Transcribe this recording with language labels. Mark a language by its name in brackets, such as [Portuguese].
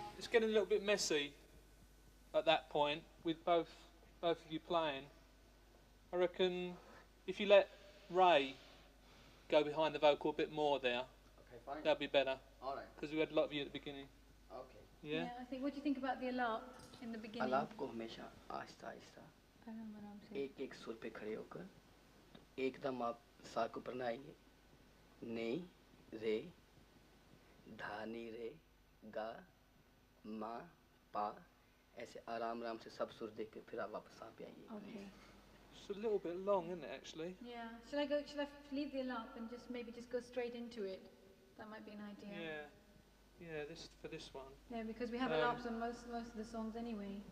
[English] getting a little bit messy at that point with both of you playing. I reckon if you let Ray go behind the vocal a bit more there, okay, fine. that'd be better. All right. Because we had a lot of you at the beginning. Okay. Yeah? I think, what do you think about the alap in the beginning? [Hindi] अलाप को हमेशा आहिस्ता आहिस्ता एक एक सुर पे खड़े होकर एकदम आप सा को ऊपर ना आएंगे, नी रे धा नी रे गा मा पा, ऐसे आराम आराम से सब सुर देख के फिर आप वापस सा पे आएंगे. [English] Okay. It's a little bit long, isn't it, actually? Yeah. Shall I leave the alap and maybe go straight into it? That might be an idea. Yeah. Yeah, for this one. Yeah, because we have alaps on most of the songs anyway.